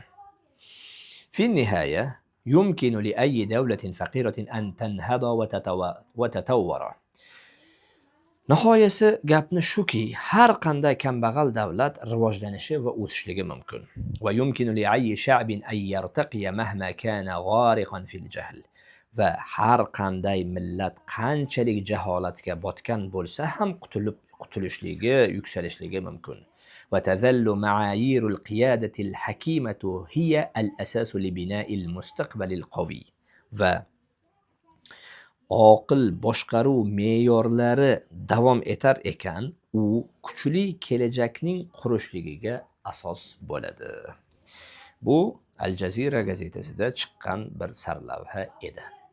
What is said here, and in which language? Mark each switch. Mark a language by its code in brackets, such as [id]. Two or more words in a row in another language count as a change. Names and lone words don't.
[ar] في النهاية يمكن لأي دولة فقيرة أن تنهض وتتطور. [uz] Nihoyasi gapni shuki, har qanday kambag'al davlat rivojlanishi va o'sishligi mumkin. [ar] ويمكن لأي شعب أن يرتقي مهما كان غارقا في الجهل. [uz] Va har qanday millat qanchalik jaholatga botgan bo'lsa ham qutulishligi, yuksalishligi mumkin. [ar] وتظل معايير القيادة الحكيمة هي الأساس لبناء المستقبل القوي. [uz] va oqil boshqaruv me'yorlari davom etar ekan, u kuchli kelajakning qurishligiga asos bo'ladi. Bu Al Jazeera gazetasida chiqqan bir sarlavha edi.